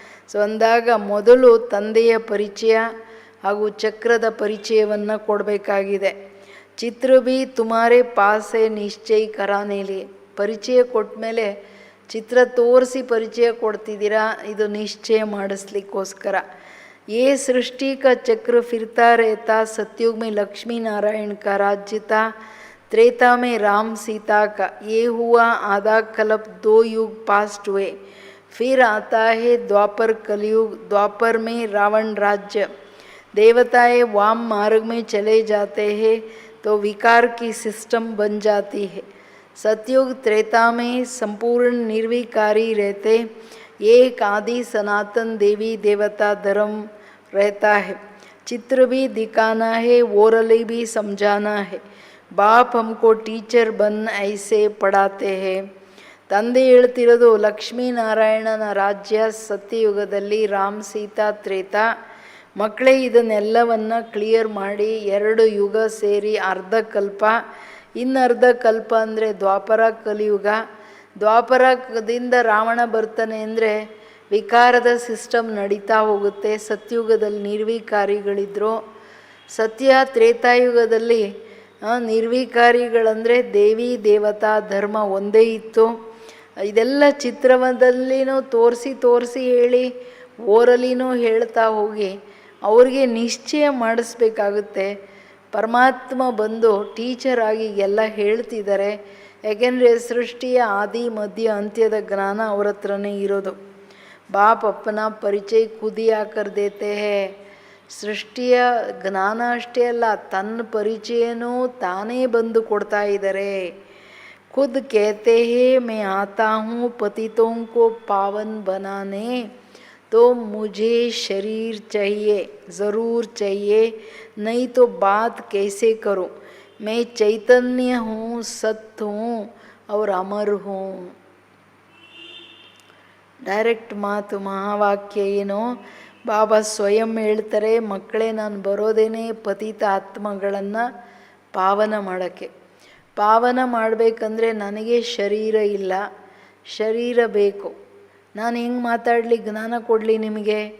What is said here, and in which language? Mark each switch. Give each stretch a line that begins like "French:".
Kannada: So ಅಂದಾಗ ಮೊದಲು ತಂದೆಯ ಪರಿಚಯ ಹಾಗೂ ಚಕ್ರದ ಪರಿಚಯವನ್ನು ಕೊಡಬೇಕಾಗಿದೆ.
Hindi: ಚಿತ್ರ ಭೀ ತುಮಾರೇ ಪಾಸೆ ನಿಶ್ಚಯ ಕರಾನೇಲಿ,
Kannada: ಪರಿಚಯ ಕೊಟ್ಟ ಮೇಲೆ ಚಿತ್ರ ತೋರಿಸಿ ಪರಿಚಯ ಕೊಡ್ತಿದ್ದೀರಾ, ಇದು ನಿಶ್ಚಯ ಮಾಡಿಸ್ಲಿಕ್ಕೋಸ್ಕರ.
Hindi: ये सृष्टि का चक्र फिरता रहता, सतयुग में लक्ष्मी नारायण का राज्य था, त्रेता में राम सीता का. ये हुआ आधा कल्प, 2 युग पास्ट हुए. फिर आता है द्वापर कलयुग. द्वापर में रावण राज्य, देवताएं वाम मार्ग में चले जाते हैं तो विकार की सिस्टम बन जाती है. सतयुग त्रेता में संपूर्ण निर्विकारी रहते, एक आदि सनातन देवी देवता धर्म रहता है. चित्र भी दिखाना है, ओरली भी समझाना है. बाप हमको टीचर बन ऐसे पढ़ाते हैं.
Kannada: ತಂದೆ ಹೇಳ್ತಿರೋದು, ಲಕ್ಷ್ಮೀನಾರಾಯಣನ ರಾಜ್ಯ ಸತ್ಯಯುಗದಲ್ಲಿ, ರಾಮ್ ಸೀತಾ ತ್ರೇತ. ಮಕ್ಕಳೇ, ಇದನ್ನೆಲ್ಲವನ್ನು ಕ್ಲಿಯರ್ ಮಾಡಿ, 2 ಯುಗ ಸೇರಿ ಅರ್ಧ ಕಲ್ಪ. ಇನ್ನರ್ಧ ಕಲ್ಪ ಅಂದರೆ ದ್ವಾಪರ ಕಲಿಯುಗ. ದ್ವಾಪರದಿಂದ ರಾವಣ ಬರ್ತಾನೆ ಅಂದರೆ ವಿಕಾರದ ಸಿಸ್ಟಮ್ ನಡೀತಾ ಹೋಗುತ್ತೆ. ಸತ್ಯುಗದಲ್ಲಿ ನಿರ್ವಿಕಾರಿಗಳಿದ್ದರು. ಸತ್ಯ ತ್ರೇತಾಯುಗದಲ್ಲಿ ನಿರ್ವಿಕಾರಿಗಳಂದರೆ ದೇವಿ ದೇವತಾ ಧರ್ಮ ಒಂದೇ ಇತ್ತು. ಇದೆಲ್ಲ ಚಿತ್ರದಲ್ಲಿನೂ ತೋರಿಸಿ ಹೇಳಿ, ಓರಲಿನೂ ಹೇಳ್ತಾ ಹೋಗಿ ಅವ್ರಿಗೆ ನಿಶ್ಚಯ ಮಾಡಿಸ್ಬೇಕಾಗುತ್ತೆ. ಪರಮಾತ್ಮ ಬಂದು ಟೀಚರ್ ಆಗಿ ಎಲ್ಲ ಹೇಳ್ತಿದ್ದಾರೆ, ಯಾಕೆಂದರೆ ಸೃಷ್ಟಿಯ ಆದಿ ಮಧ್ಯ ಅಂತ್ಯದ ಜ್ಞಾನ ಅವ್ರ ಹತ್ರನೇ ಇರೋದು. ಬಾಪ್ ಅಪ್ಪನ ಪರಿಚಯ
Hindi: ಖುದಿಯಾ ಕರ್ ದೇತೆ ಹೇ.
Kannada: ಸೃಷ್ಟಿಯ ಜ್ಞಾನ ಅಷ್ಟೇ ಅಲ್ಲ, ತನ್ನ ಪರಿಚಯನೂ ತಾನೇ ಬಂದು ಕೊಡ್ತಾ ಇದ್ದಾರೆ.
Hindi: ಖುದ್ कहते हैं मैं आता हूँ पतितों को पावन बनाने, तो मुझे शरीर चाहिए, ज़रूर चाहिए, नहीं तो बात कैसे करूँ. मैं चैतन्य हूँ, सत्य हूँ और अमर हूँ.
Kannada: ಡೈರೆಕ್ಟ್ ಮಾತು, ಮಹಾವಾಕ್ಯ ಏನೋ ಬಾಬಾ ಸ್ವಯಂ ಹೇಳ್ತಾರೆ, ಮಕ್ಕಳೇ ನಾನು ಬರೋದೇನೆ ಪತಿತ ಆತ್ಮಗಳನ್ನು ಪಾವನ ಮಾಡೋಕ್ಕೆ. ಪಾವನ ಮಾಡಬೇಕಂದ್ರೆ ನನಗೆ ಶರೀರ ಇಲ್ಲ, ಶರೀರ ಬೇಕು. ನಾನು ಹೆಂಗೆ ಮಾತಾಡಲಿ, ಜ್ಞಾನ ಕೊಡಲಿ ನಿಮಗೆ?